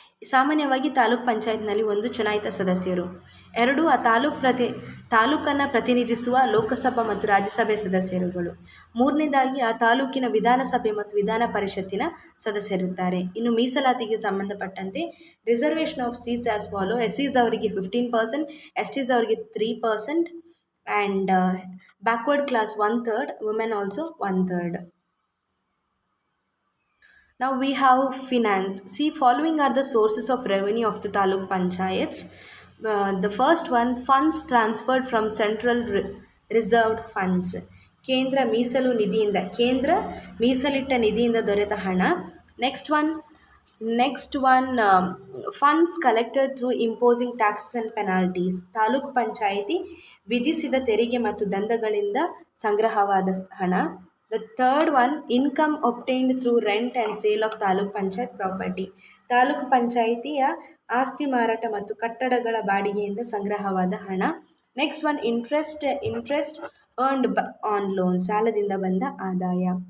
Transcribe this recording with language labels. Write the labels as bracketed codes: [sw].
[kn] ಸಾಮಾನ್ಯವಾಗಿ ತಾಲೂಕ್ ಪಂಚಾಯತ್ನಲ್ಲಿ ಒಂದು ಚುನಾಯಿತ ಸದಸ್ಯರು, ಎರಡು ಆ ತಾಲೂಕನ್ನು ಪ್ರತಿನಿಧಿಸುವ ಲೋಕಸಭಾ ಮತ್ತು ರಾಜ್ಯಸಭೆ ಸದಸ್ಯರುಗಳು, ಮೂರನೇದಾಗಿ ಆ ತಾಲೂಕಿನ ವಿಧಾನಸಭೆ ಮತ್ತು ವಿಧಾನ ಪರಿಷತ್ತಿನ ಸದಸ್ಯರಿರುತ್ತಾರೆ. ಇನ್ನು ಮೀಸಲಾತಿಗೆ ಸಂಬಂಧಪಟ್ಟಂತೆ [en] Reservation of seats as follow: SCs ಅವರಿಗೆ 15%, STs ಅವರಿಗೆ 3%, and backward class 1/3, women also 1/3. Now we have finance. See, following are the sources of revenue of the Taluk Panchayats. The first one, funds transferred from central reserved funds. [kn] ಕೇಂದ್ರ ಮೀಸಲು ನಿಧಿಯಿಂದ, ಕೇಂದ್ರ ಮೀಸಲಿಟ್ಟ ನಿಧಿಯಿಂದ ದೊರೆತ ಹಣ. [en] Next one funds collected through imposing taxes and penalties. [kn] Taluk panchayat ವಿಧಿಸಿದ ತೆರಿಗೆ ಮತ್ತು ದಂಡಗಳಿಂದ ಸಂಗ್ರಹವಾದ ಹಣ. [en] The third one, income obtained through rent and sale of taluk panchayat property. [kn] Taluk ಪಂಚಾಯಿತಿಯ ಆಸ್ತಿ ಮಾರಾಟ ಮತ್ತು ಕಟ್ಟಡಗಳ ಬಾಡಿಗೆಯಿಂದ ಸಂಗ್ರಹವಾದ ಹಣ. [en] next one, interest earned on loan, [kn] ಸಾಲದಿಂದ ಬಂದ ಆದಾಯ.